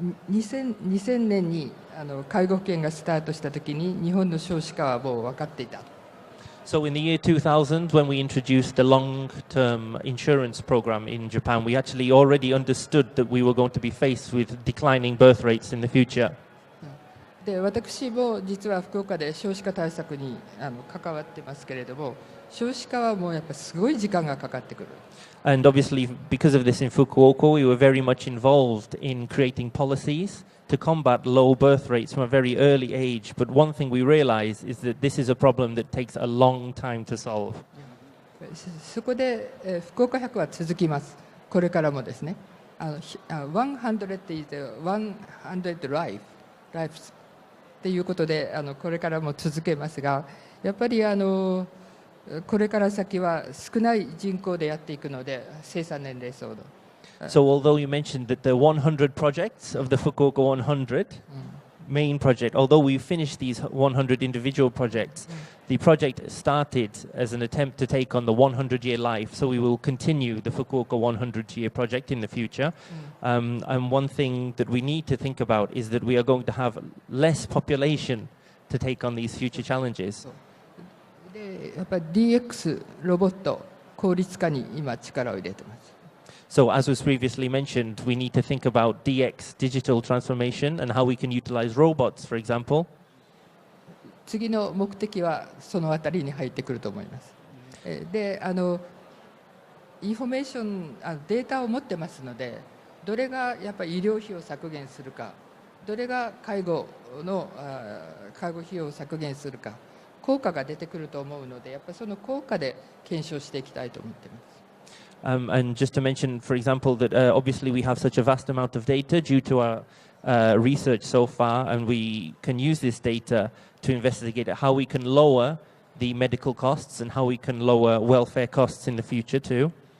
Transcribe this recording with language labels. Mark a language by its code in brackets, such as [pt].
[ja] 2000年に介護保険がスタートしたときに日本の少子化はもう分かっていた。 [en] So in the year 2000, when we introduced the long-term insurance program in Japan, we actually already understood that we were going to be faced with declining birth rates in the future. [ja] で私も実は福岡で少子化対策に関わってますけれども、少子化はもうやっぱすごい時間がかかってくる。 [en] And obviously, because of this in Fukuoka, we were very much involved in creating policies to combat low birth rates from a very early age. But one thing we realize is that this is a problem that takes a long time to solve. [ja] そこで、福岡100は続きます。これからもですね。 [en] 100 is 100 lives [ja] っていうことでこれからも続けますが、やっぱりこれから先は少ない人口でやっていくので、生産年齢層の。 [en] So although you mentioned that the 100 projects of the Fukuoka 100 main project, although we finished these 100 individual projects, the project started as an attempt to take on the 100-year life. So we will continue the Fukuoka 100-year project in the future. And one thing that we need to think about is that we are going to have less population to take on these future challenges. [ja] でやっぱり DX ロボット効率化に今力を入れてます。 [en] So as was previously mentioned, we need to think about DX, digital transformation, and how we can utilize robots, for example. [ja] 次の目的はそのあたりに入ってくると思います。で、インフォメーション、データを持ってますので、どれがやっぱり医療費を削減するか、どれが介護費用を削減するか、効果が出てくると思うので、やっぱりその効果で検証していきたいと思っています。 [en] And just to mention, for example, that obviously we have such a vast amount of data due to our research so far, and we can use this data to investigate how we can lower the medical costs and how we can lower welfare costs in the future too.